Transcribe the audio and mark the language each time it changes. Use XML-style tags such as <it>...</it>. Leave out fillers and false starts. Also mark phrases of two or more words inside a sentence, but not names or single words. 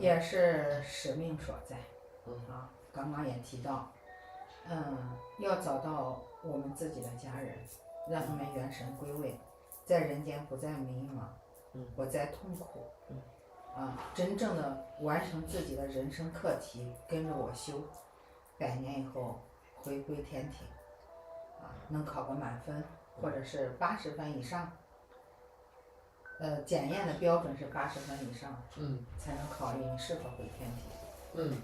<zh>也是使命所在。剛剛也提到，要找到我們自己的家人，讓他們元神歸位，在人間不再迷茫，不再痛苦，真正的完成自己的人生課題，跟着我修，100年以後回歸天庭，能考個滿分，或者是80分以上，檢驗的標準是80分以上，才能考慮你是否回天庭。</zh>